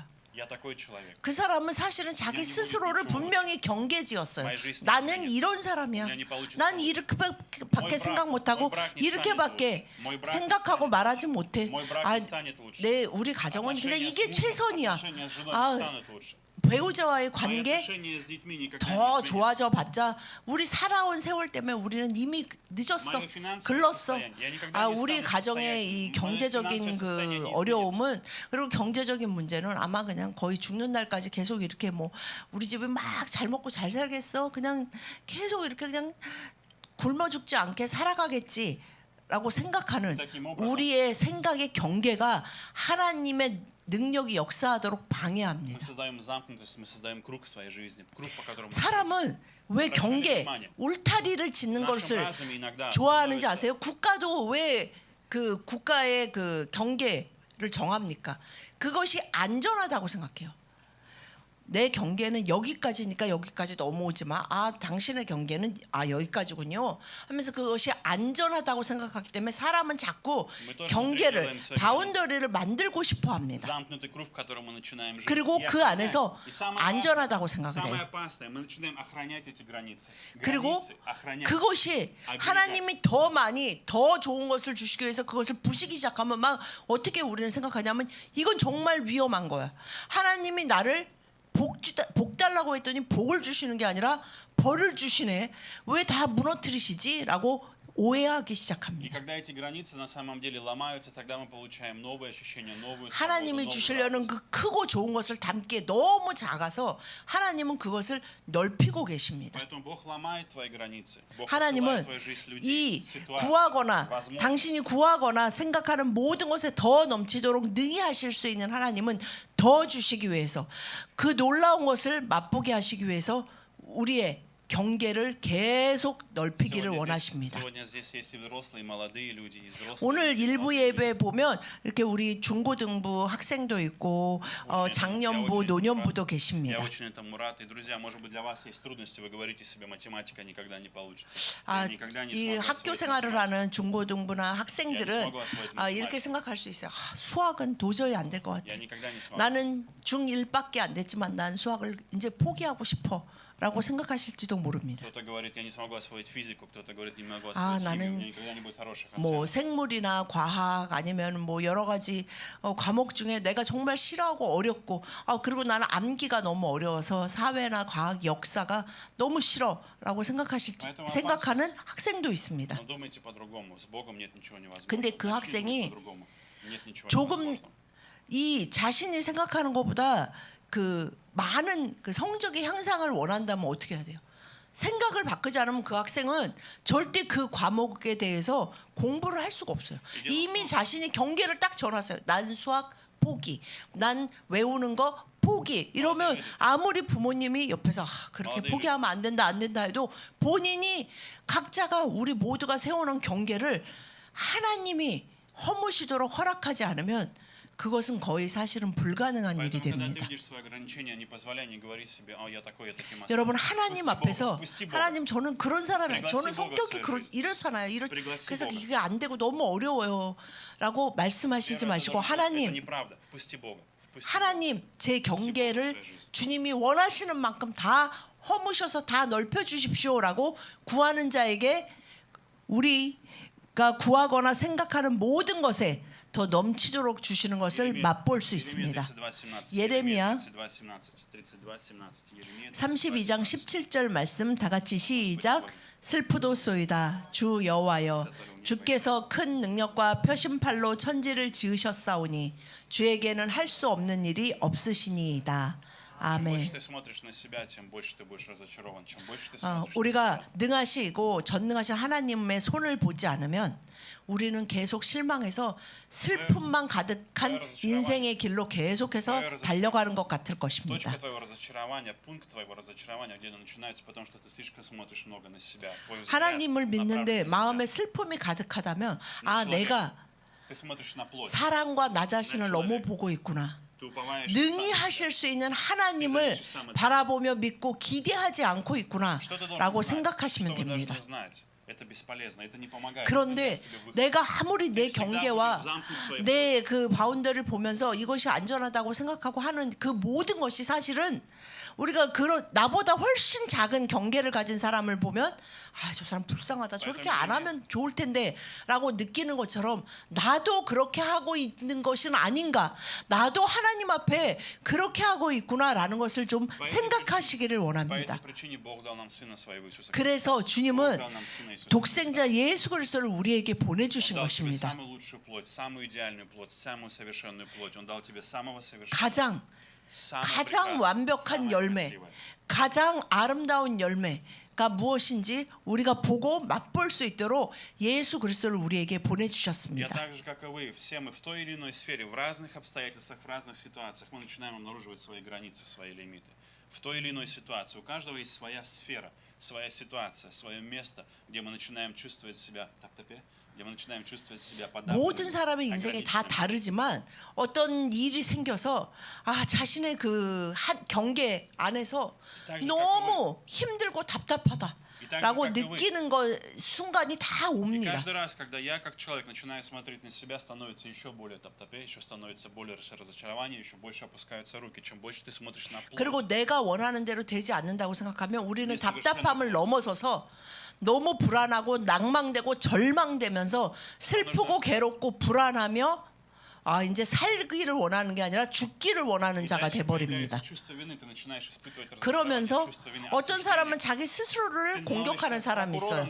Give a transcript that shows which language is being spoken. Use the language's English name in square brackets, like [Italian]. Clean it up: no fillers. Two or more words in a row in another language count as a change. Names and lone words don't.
[Korean] 그 사람은 사실은 자기 스스로를 분명히 경계지었어요. 나는 이런 사람이야. 난 이렇게밖에 생각 못하고 이렇게밖에 생각하고 말하지 못해. 우리 가정은 그냥 이게 최선이야. 배우자와의 [Russian] Мои [Korean] 관계 [Russian] отношения с детьми никогда [Korean] 더 [Russian] не изменятся. [Korean] 좋아져 봤자 우리 살아온 세월 때문에 우리는 이미 늦었어, [Russian] Мое финансовое [Korean] 글렀어. [Russian] состояние. Я никогда не [Korean] 우리 [Russian] стану [Korean] 가정의 이 [Russian] состоятельным. Мое [Korean] 경제적인 [Russian] финансовое состояние [Korean] 그 [Russian] не изменится. [Korean] 어려움은, 그리고 경제적인 문제는 아마 그냥 거의 죽는 날까지 계속 이렇게 뭐 우리 집이 막 잘 먹고 잘 살겠어, 그냥 계속 이렇게 그냥 굶어 죽지 않게 살아가겠지라고 생각하는 우리의 생각의 경계가 하나님의 능력이 역사하도록 [Russian] Мы [Korean] 방해합니다. [Russian] создаем замкнутость, мы создаем круг в своей жизни, круг, по которому [Korean] 사람은 왜 경계, 울타리를 짓는 [Russian] в нашем [Korean] 것을 [Russian] разуме иногда [Korean] 좋아하는지 [Russian] становится [Korean] 아세요? 국가도 왜 그 국가의 그 경계를 정합니까? 그것이 안전하다고 생각해요. 내 경계는 여기까지니까 여기까지 넘어오지 마. 당신의 경계는 여기까지군요 하면서 그것이 안전하다고 생각하기 때문에 사람은 자꾸 경계를, 바운더리를 만들고 싶어 합니다. [Russian] замкнутый круг, в котором мы начинаем жить. [Korean] 그리고 [Russian] И [Korean] 그 [Russian] охранять. [Korean] 안에서 [Russian] И самое [Korean] 안전하다고 [Russian] важное, [Korean] 생각을 [Russian] самое [Korean] 해요. [Russian] опасное, мы начинаем охранять эти границы. [Korean] 그리고 [Russian] Границы охранять. [Korean] 그것이 하나님이 더 많이 더 좋은 것을 주시기 위해서 그것을 부시기 시작하면 막 어떻게 우리는 생각하냐면 이건 정말 위험한 거야. 하나님이 나를 복 달라고 했더니 복을 주시는 게 아니라 벌을 주시네. 왜 다 무너뜨리시지? 라고 오해하기 [Russian] И [Korean] 시작합니다. [Russian] когда эти границы на самом деле ломаются, тогда мы получаем новые ощущения, новую свободу, [Korean] 하나님이 [Russian] новую [Korean] 주시려는 [Russian] радость. [Korean] 그 크고 좋은 것을 담기에 너무 작아서 하나님은 그것을 넓히고 계십니다. [Russian] Поэтому Бог ломает твои границы. Бог [Korean] 하나님은 [Russian] посылает в твою жизнь людей, [Korean] 이 [Russian] ситуации, [Korean] 구하거나 [Russian] возможности. [Korean] 당신이 구하거나 생각하는 모든 것에 더 넘치도록 능히 하실 수 있는 하나님은 더 주시기 위해서, 그 놀라운 것을 맛보게 하시기 위해서 우리의 경계를 계속 넓히기를 원하십니다. [Russian] Сегодня здесь есть и взрослые, и молодые люди, и взрослые. [Korean] 오늘 [Russian] и [Korean] 일부 [Russian] молодые люди. [Korean] 예배 보면 이렇게 우리 중고등부 학생도 있고 장년부, 노년부도 [Russian] Я [Korean] 계십니다. [Russian] очень этому рад. И, друзья, может быть, для вас есть трудности. Вы говорите себе, математика никогда не получится. Я никогда не [Korean] 이 [Russian] смогу [Korean] 학교 [Russian] освоить [Korean] 생활을 [Russian] математику. [Korean] 하는 중고등부나 학생들은 이렇게 생각할 수 있어요. 수학은 도저히 안 될 것 같아. [Russian] Я никогда не смогу. [Korean] 나는 중1밖에 안 됐지만 난 수학을 이제 포기하고 싶어 라고 생각하실지도 모릅니다. [Russian] Кто-то говорит, я не смогу освоить физику, кто-то говорит, не могу освоить химию, у [Korean] 나는 [Russian] меня никогда не будет хороших [Korean] 뭐 [Russian] оценок. [Korean] 생물이나 과학 아니면 뭐 여러 가지 과목 중에 내가 정말 싫어하고 어렵고 그리고 나는 암기가 너무 어려워서 사회나 과학, 역사가 너무 싫어라고 생각하는 학생도 있습니다. [Russian] Но думайте по-другому. С Богом нет ничего невозможного. [Korean] 근데 그 [Russian] Начните [Korean] 학생이 [Russian] думать по-другому. Нет ничего [Korean] 조금 [Russian] невозможного. [Korean] 이 자신이 생각하는 것보다 그 많은 그 성적의 향상을 원한다면 어떻게 해야 돼요? 생각을 바꾸지 않으면 그 학생은 절대 그 과목에 대해서 공부를 할 수가 없어요. 이미 자신이 경계를 딱 정했어요. 난 수학 포기, 난 외우는 거 포기. 이러면 아무리 부모님이 옆에서 그렇게 포기하면 안 된다 해도 본인이 각자가 우리 모두가 세워놓은 경계를 하나님이 허무시도록 허락하지 않으면 그것은 거의 사실은 불가능한 일이 [Russian] Поэтому, когда ты [Korean] 됩니다. [Russian] видишь свои ограничения, не позволяй, не говори себе, я такой, я таким остался. [Korean] 여러분 하나님 [Russian] Пусти [Korean] 앞에서 [Russian] Бога, пусти Бога. [Korean] 하나님 저는 그런 사람이에요. 저는 [Russian] Пригласи [Korean] 성격이 [Russian] Бога в свою жизнь. [Korean] 이렇잖아요. [Russian] Пригласи [Korean] 그래서 [Russian] Бога. [Korean] 이게 안 되고 너무 어려워요라고 말씀하시지 [Russian] Первое, [Korean] 마시고 [Russian] это [Korean] 하나님 [Russian] неправда. Впусти Бога. Впусти Бога. [Korean] 하나님 제 경계를 주님이 원하시는 만큼 다 허무셔서 다 넓혀 주십시오라고 구하는 자에게 우리가 구하거나 생각하는 모든 것에 더 넘치도록 주시는 것을 맛볼 수 있습니다. 예레미야 32장 17절 말씀 다 같이 시작. 슬프도소이다 주 여호와여 주께서 큰 능력과 표심팔로 천지를 지으셨사오니 주에게는 할 수 없는 일이 없으시니이다. [Russian] Чем [Korean] 아멘. [Russian] больше ты смотришь на себя, тем больше ты будешь разочарован. Чем больше ты смотришь на [Korean] 우리가 [Russian] себя. [Korean] 능하시고 전능하신 하나님의 손을 보지 않으면 우리는 계속 실망해서 슬픔만 가득한 인생의 길로 계속해서 달려가는 것 같을 것입니다. [Russian] Точка твоего разочарования, пункт твоего разочарования, где оно начинается, потому что ты слишком смотришь много на себя. Твой взгляд [Korean] 하나님을 믿는데 [Russian] направлен на [Korean] 마음에 [Russian] себя. [Korean] 슬픔이 가득하다면 [Russian] человек. [Korean] 내가 [Russian] Ты смотришь на плоть. [Korean] 사랑과 나 자신을 너무 보고 있구나. [Russian] Ты уповаешь [Korean] 능히 [Russian] сам на [Korean] 하실 [Russian] себя. [Korean] 수 있는 하나님을 바라보며 믿고 기대하지 않고 있구나 [Russian] Что ты должен [Korean] 라고 [Russian] знать? [Korean] 생각하시면 [Russian] Что вы [Korean] 됩니다. [Russian] должны знать? это бесполезно, это не помогает. это не [Korean] 그런데 [Russian] даст тебе выход. [Korean] 내가 아무리 내 [Russian] Ты всегда [Korean] 경계와 [Russian] будешь замкнут в своей [Korean] 내 그 바운더를 보면서 이것이 안전하다고 생각하고 하는 그 모든 것이 사실은 우리가 그런 나보다 훨씬 작은 경계를 가진 사람을 보면 아, 저 사람 불쌍하다. 저렇게 안 하면 좋을 텐데라고 느끼는 것처럼 나도 그렇게 하고 있는 것은 아닌가. 나도 하나님 앞에 그렇게 하고 있구나라는 것을 좀 생각하시기를 [Russian] По [Korean] 원합니다. [Russian] этой причине Бог дал нам Сына Своего Иисуса Христа. [Korean] 그래서 주님은 [Russian] Бог дал нам Сына Иисуса Христа. [Korean] 독생자 예수 그리스도를 우리에게 보내주신 [Russian] Он дал тебе [Korean] 것입니다. [Russian] самую лучшую плоть, самую идеальную плоть, самую совершенную плоть. Он дал тебе самого совершенного. [Korean] 가장 [Russian] самое [Korean] 가장 [Russian] прекрасное, [Korean] 완벽한 [Russian] самое [Korean] 열매, [Russian] красивое. [Korean] 가장 아름다운 열매가 무엇인지 우리가 보고 맛볼 수 있도록 예수 그리스도를 우리에게 [Russian] Я [Korean] 보내주셨습니다. [Russian] так же, как и вы, все мы в той или иной сфере, в разных обстоятельствах, в разных ситуациях мы начинаем обнаруживать свои границы, свои лимиты. В той или иной ситуации у каждого есть своя сфера, своя ситуация, свое место, где мы начинаем чувствовать себя где мы начинаем чувствовать себя [Korean] 모든 [Russian] подавленными, [Korean] 사람의 인생이 다 [Russian] ограниченными. [Korean] 다르지만 어떤 일이 생겨서 아 자신의 그 한 경계 안에서 너무 힘들고 답답하다라고 느끼는 거 순간이 다 [Russian] И [Korean] 옵니다. [Russian] каждый раз, когда я как человек начинаю смотреть на себя, становится еще более топтопе, еще становится более разочарование, еще больше опускаются руки. Чем больше ты смотришь на плоть, [Korean] 그리고 내가 원하는 대로 되지 않는다고 생각하면 우리는 답답함을 넘어서서 너무 불안하고 낭망되고 절망되면서 슬프고 괴롭고 불안하며 아 이제 살기를 원하는 게 아니라 죽기를 원하는 자가 돼 버립니다. 그러면서 어떤 사람은 자기 스스로를 공격하는 사람이 있어요.